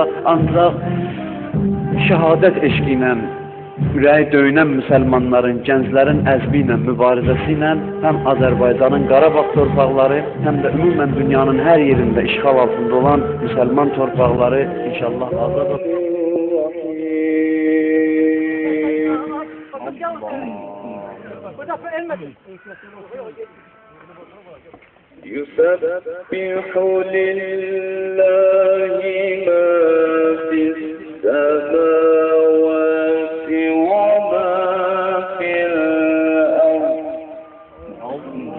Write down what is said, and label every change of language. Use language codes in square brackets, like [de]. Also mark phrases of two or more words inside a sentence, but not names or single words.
[az] Ancaq şəhadət eşqi ilə ürəyi döyünən müsəlmanların, gənclərin əzmi ilə, mübarizəsi ilə həm Azərbaycanın Qarabağ torpaqları, həm də ümumən dünyanın hər yerində işğal altında olan müsəlman torpaqları inşallah azad olacaq. [ar] يسبح لله ما في السماوات وما في الأرض